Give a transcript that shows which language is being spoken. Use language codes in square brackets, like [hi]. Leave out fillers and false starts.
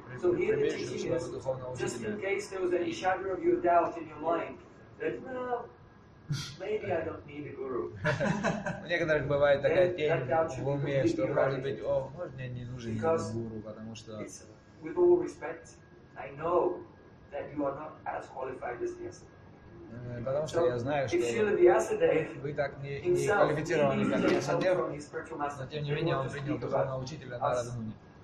[en] so here the teaching is, just in case there was any shadow of your doubt in your mind, that, maybe I don't need a guru. [ru] У некоторых бывает такая тень в уме, что может быть, о, может, мне не нужен гуру, потому что, [en] with all respect, I know that you are not as qualified as Vyasa. [ru] Потому что [en] so, [ru] я знаю, что вы так не [en] himself, [ru] квалифицированы, как Vyasadeva, но тем не менее он принял духовного учителя Нарада Муни.